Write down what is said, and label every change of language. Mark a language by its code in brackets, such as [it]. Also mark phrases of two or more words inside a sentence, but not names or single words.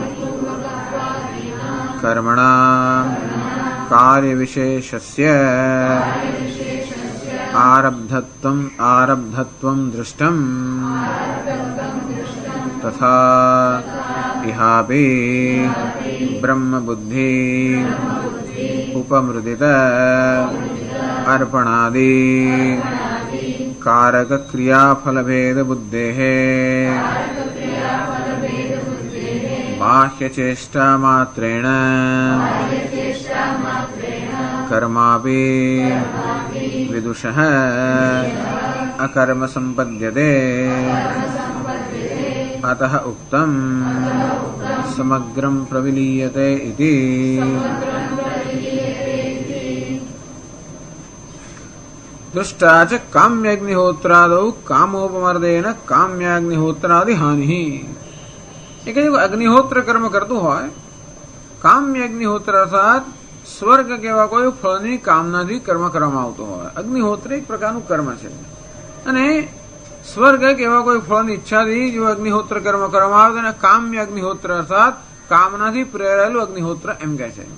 [sa] કર્મણાં કાર્યવિશેષસ્ય આરબ્ધત્વં દૃષ્ટં તથા ઇહાપि બ્રહ્મબુદ્ધિ ઉપમૃદિત अर्पणादि कारक क्रियाफलभेद बुद्धेः बाह्यचेष्टा मात्रेण कर्मापि विदुषः अकर्म संपद्यते. अतः उक्तं समग्रं प्रविलीयते इति. दृष्टा च काम्याग्निहोत्रादौ कामोपमर्देन काम्याग्निहोत्रादि हानिः. [gu] એ કહે અગ્નિહોત્ર કર્મ કરતું હોય, કામ્ય અગ્નિહોત્ર અર્થાત સ્વર્ગ કેવા કોઈ ફળની કામનાથી કર્મ કરવામાં આવતું હોય. અગ્નિહોત્ર એક પ્રકારનું કર્મ છે અને સ્વર્ગ કેવા કોઈ ફળની ઈચ્છાથી જો અગ્નિહોત્ર કર્મ કરવામાં આવે તેને કામ્ય અગ્નિહોત્ર અર્થાત કામનાથી પ્રેરાયેલું અગ્નિહોત્ર એમ કહે છે.